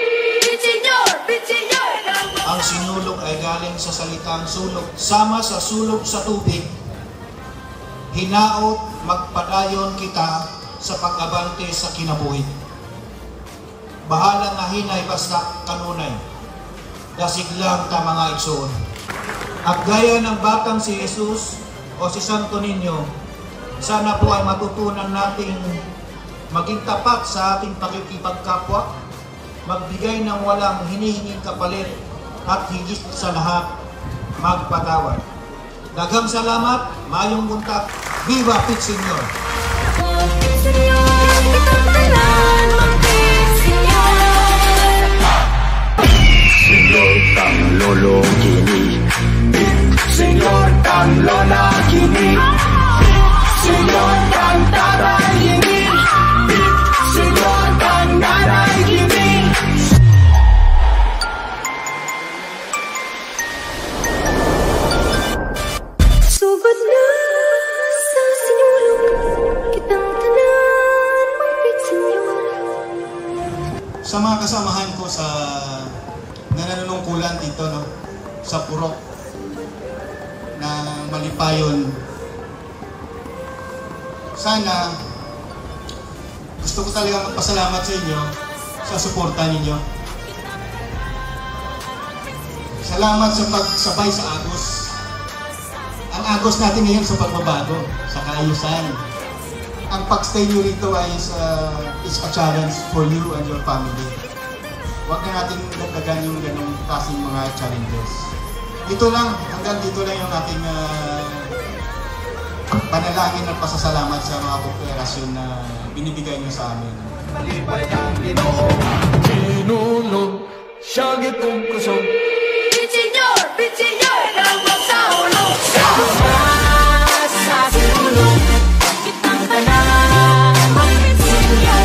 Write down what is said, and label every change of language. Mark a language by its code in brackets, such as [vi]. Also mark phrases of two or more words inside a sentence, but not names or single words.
[tl] Ang sinulog ay galing sa salitang sulog. [ceb] Sama sa sulog sa tubig, hinaot magpadayon kita sa pag-abante sa kinabuhi. Bahala nga hinay basta kanunay, dasig lang ta mga igsoon. [tl] At gaya ng batang si Jesus o si Santo Niño, sana po ay matutunan nating maging tapat sa ating pakikipagkapwa, magbigay ng walang hinihinging kapalit, at higit sa lahat, magpatawad. [ceb] Daghang salamat, mayong buntag, Viva Pit Señor! Señor kang lolo kini, Señor kang lola kini, Señor kang tatay kini, Señor kang nanay kini. Subad na sa sinulog, kitang tanan mapit Señor. [tl] Sa mga kasamahan ko sa nananungkulan dito, no, sa Purok na Malipayon, sana gusto ko talaga magpasalamat sa inyo sa suporta ninyo. Salamat sa pagsabay sa Agos. Ang Agos natin ngayon sa pagbabago, sa kaayusan. Ang pagstay nyo rito ay [en] is a challenge for you and your family. [tl] Huwag na natin dagdagan yung ganong kasing mga challenges. Dito lang, hanggang dito lang yung ating panalangin at pasasalamat sa mga kooperasyon na binibigay nyo sa amin. [ceb] Malipay ang Ginoo, sinulog siya gitong kusog. Señor, ang magsaulog sa Sinulog, kitang tanan mapit Señor.